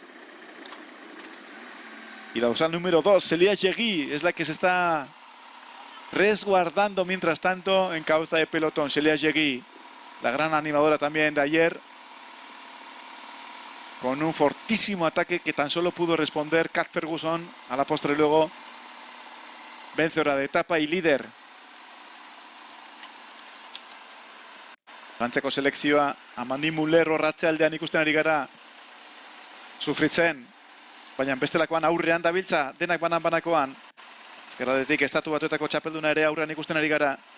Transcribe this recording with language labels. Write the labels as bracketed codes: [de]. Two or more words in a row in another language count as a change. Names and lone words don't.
[es] Y la dorsal número 2, Célia Géry, es la que se está resguardando mientras tanto en cabeza de pelotón. Célia Géry, la gran animadora también de ayer, con un fortísimo ataque que tan solo pudo responder Kat Ferguson. A la postre luego vencedora de etapa y líder. [eu] Frantziako selekzioa Amandine Muller horratzealdean ikusten ari gara sufritzen, baina bestelakoan aurrean dabiltza, denak banan-banakoan. Ezkerradetik Estatu Batuetako txapelduna ere aurrean ikusten ari gara.